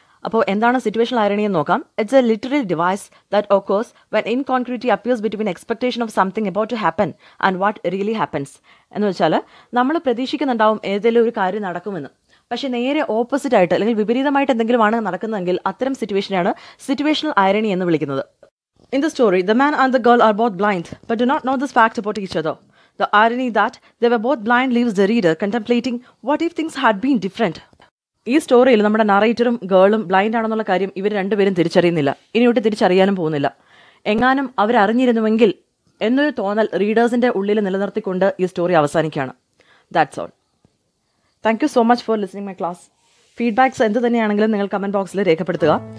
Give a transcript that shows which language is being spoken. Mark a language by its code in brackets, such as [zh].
[ml] അപ്പോൾ എന്താണ് [en] situational irony [ml] എന്ന് നോക്കാം. [en] It's a literary device that occurs when incongruity appears between expectation of something about to happen and what really happens. [ml] എന്ന് വെച്ചാൽ നമ്മൾ പ്രതീക്ഷിക്കുന്നുണ്ടാവും ഏതെങ്കിലും ഒരു കാര്യം നടക്കുമെന്ന്, പക്ഷേ നേരെ ഓപ്പോസിറ്റ് ആയിട്ട് അല്ലെങ്കിൽ വിപരീതമായിട്ട് എന്തെങ്കിലുമാണ് നടക്കുന്നതെങ്കിൽ അത്തരം സിറ്റുവേഷനാണ് സിറ്റുവേഷണൽ ഐറണി എന്ന് വിളിക്കുന്നത്. [en] In the story, the man and the girl are both blind but do not know this fact about each other. The irony that they were both blind leaves the reader contemplating what if things had been different. [ml] ഈ സ്റ്റോറിയിൽ നമ്മുടെ നറേറ്ററും ഗേളും blind ആണെന്നുള്ള കാര്യം ഇവർ രണ്ടുപേരും തിരിച്ചറിയുന്നില്ല, ഇനിയോട്ട് തിരിച്ചറിയാനും പോകുന്നില്ല. എങ്ങാനും അവരറിഞ്ഞിരുന്നുവെങ്കിൽ എന്നൊരു തോന്നൽ റീഡേഴ്സിൻ്റെ ഉള്ളിൽ നിലനിർത്തിക്കൊണ്ട് ഈ സ്റ്റോറി അവസാനിക്കുകയാണ്. [en] That's all. Thank you so much for listening my class. [ml] Feedbacks എന്ത് തന്നെയാണെങ്കിലും നിങ്ങൾ കമൻറ്റ് ബോക്സിൽ രേഖപ്പെടുത്തുക.